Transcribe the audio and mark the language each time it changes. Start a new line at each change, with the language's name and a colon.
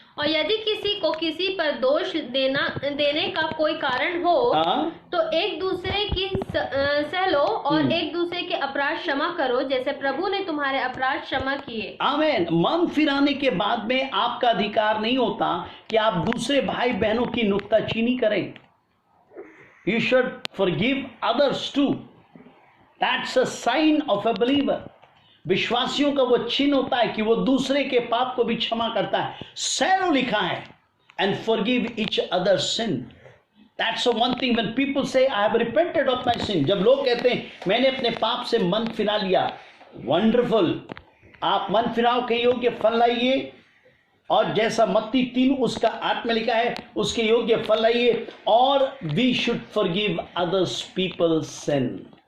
Hindi: और यदि किसी को किसी पर दोष देने का कोई कारण हो तो एक दूसरे की सह लो और एक दूसरे के अपराध क्षमा करो जैसे प्रभु ने तुम्हारे अपराध क्षमा किए. आमीन. मन फिराने के बाद में आपका अधिकार नहीं होता कि आप दूसरे भाई बहनों की नुक्ताचीनी करें.
English: You should forgive others too. That's a sign of a believer.
Hindi: विश्वासियों का वो चिन्ह होता है कि वो दूसरे के पाप को भी क्षमा करता है. सैलो लिखा है
English: and forgive each other's sin. That's the one thing when people say I have repented of my sin.
Hindi: जब लोग कहते हैं मैंने अपने पाप से मन फिरा लिया, wonderful. आप मन फिराव के योग्य फल लाइए और जैसा मत्ती 3 उसका 8 में लिखा है उसके योग्य फल लाइए.
English: और we should forgive others people's sin.